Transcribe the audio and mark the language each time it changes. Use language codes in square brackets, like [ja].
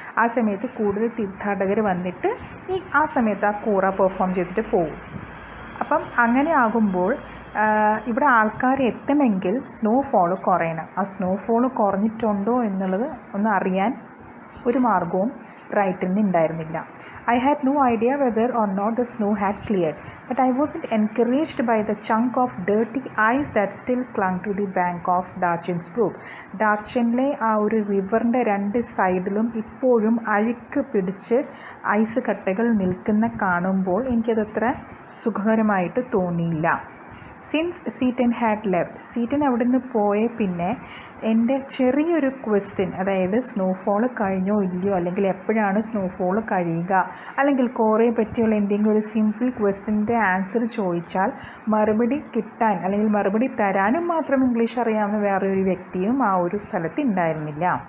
[ml] ആ സമയത്ത് കൂടുതൽ തീർത്ഥാടകർ വന്നിട്ട് ആ സമയത്ത് ആ കോറ പെർഫോം ചെയ്തിട്ട് പോകും. അപ്പം അങ്ങനെ ആകുമ്പോൾ ഇവിടെ ആൾക്കാർ എത്തണമെങ്കിൽ സ്നോഫോൾ കുറയണം. ആ സ്നോഫോൾ കുറഞ്ഞിട്ടുണ്ടോ എന്നുള്ളത് ഒന്ന് അറിയാൻ ഒരു മാർഗവും റൈറ്ററിന് ഉണ്ടായിരുന്നില്ല. [en] I had no idea whether or not the snow had cleared, but I wasn't encouraged by the chunk of dirty ice that still clung to the bank of Darchin's brook. [ml] ഡാർച്ചിനിലെ ആ ഒരു റിവറിൻ്റെ രണ്ട് സൈഡിലും ഇപ്പോഴും അഴുക്ക് പിടിച്ച് ഐസ് കട്ടകൾ നിൽക്കുന്ന കാണുമ്പോൾ എനിക്കതത്ര സുഖകരമായിട്ട് തോന്നിയില്ല. [en] since Seaton had left, [ml] cetane അവിടെ നിന്ന് പോയ പിന്നെ എൻ്റെ ചെറിയൊരു ക്വസ്റ്റ്യൻ, അതായത് സ്നോഫോൾ കഴിഞ്ഞോ ഇല്ലയോ, അല്ലെങ്കിൽ എപ്പോഴാണ് സ്നോഫോൾ കഴിയുക, അല്ലെങ്കിൽ കോറയെ പറ്റിയുള്ള എന്തെങ്കിലും ഒരു സിമ്പിൾ ക്വസ്റ്റ്യൻ്റെ ആൻസർ ചോദിച്ചാൽ മറുപടി കിട്ടാൻ അല്ലെങ്കിൽ മറുപടി തരാനും മാത്രം ഇംഗ്ലീഷ് അറിയാവുന്ന വേറെ ഒരു വ്യക്തിയും ആ ഒരു സ്ഥലത്ത് ഉണ്ടായിരുന്നില്ല.